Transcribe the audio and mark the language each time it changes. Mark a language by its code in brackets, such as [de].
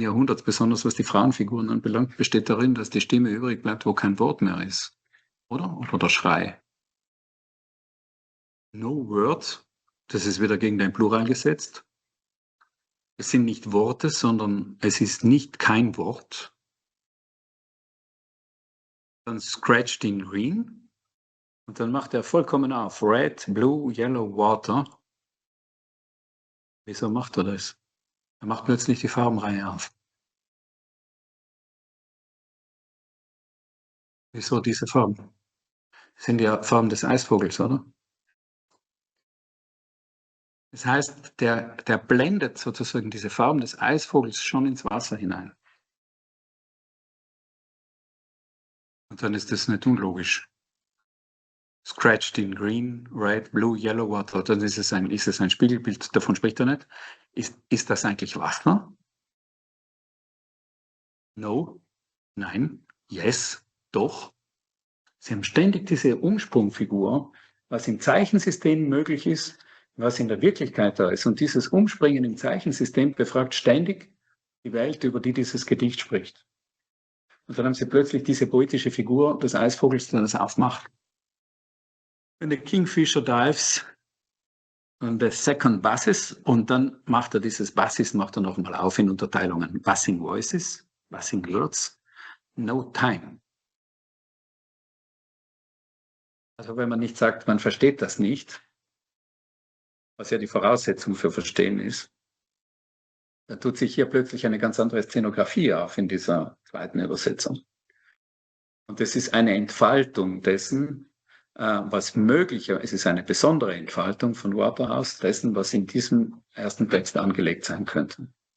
[de] Jahrhunderts, besonders was die Frauenfiguren anbelangt, besteht darin, dass die Stimme übrig bleibt, wo kein Wort mehr ist. Oder? Oder der Schrei. [en] No word, [de] das ist wieder gegen den Plural gesetzt. Es sind nicht Worte, sondern es ist nicht kein Wort. Dann [en] scratched in green. [de] Und dann macht er vollkommen auf. [en] Red, blue, yellow, water. [de] Wieso macht er das? Er macht plötzlich die Farbenreihe auf. Wieso diese Farben? Das sind ja Farben des Eisvogels, oder? Das heißt, der blendet sozusagen diese Farben des Eisvogels schon ins Wasser hinein. Und dann ist das nicht unlogisch. [en] Scratched in green, red, blue, yellow, water. [de] Dann ist es ein Spiegelbild, davon spricht er nicht. Ist das eigentlich Wasser? No, nein, yes, doch. Sie haben ständig diese Umsprungfigur, was im Zeichensystem möglich ist, was in der Wirklichkeit da ist. Und dieses Umspringen im Zeichensystem befragt ständig die Welt, über die dieses Gedicht spricht. Und dann haben sie plötzlich diese poetische Figur des Eisvogels, der das aufmacht. [en] When the kingfisher dives on the second bassis, [de] und dann macht er dieses Bassis, macht er nochmal auf in Unterteilungen. [en] Buzzing voices, buzzing words, no time. [de] Also wenn man nicht sagt, man versteht das nicht, was ja die Voraussetzung für Verstehen ist, dann tut sich hier plötzlich eine ganz andere Szenografie auf in dieser zweiten Übersetzung. Und es ist eine Entfaltung dessen, was möglicher, es ist eine besondere Entfaltung von Waterhouse, dessen, was in diesem ersten Text angelegt sein könnte.